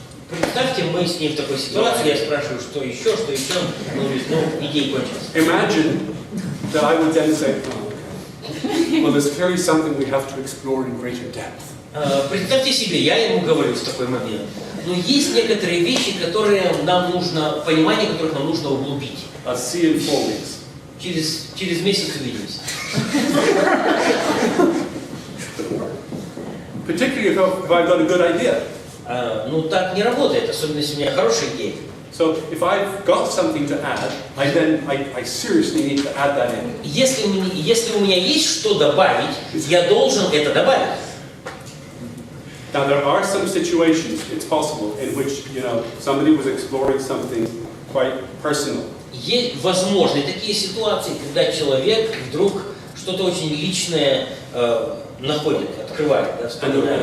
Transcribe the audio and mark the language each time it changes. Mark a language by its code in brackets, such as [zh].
[ru] Представьте, мы с ней в такой ситуации, я спрашиваю, что еще, ну, идеи кончились. [en] Imagine that I would then say, well, there's clearly something we have to explore in greater depth. [ru] Представьте себе, я ему говорю в такой момент, но есть некоторые вещи, которые нам нужно, понимание которых нам нужно углубить. [en] I'll see you in 4 weeks. [ru] Через месяц увидимся. [en] Particularly if I've got a good idea. [ru] Ну так не работает, особенно если у меня хорошая идея. [en] So if I've got something to add, I seriously need to add that in. [ru] Если у меня есть что добавить, я должен это добавить. [en] Now there are some situations, it's possible, in which somebody was exploring something quite personal. [ru] Есть возможны такие ситуации, когда человек вдруг что-то очень личное находит, открывает, да, вспоминает.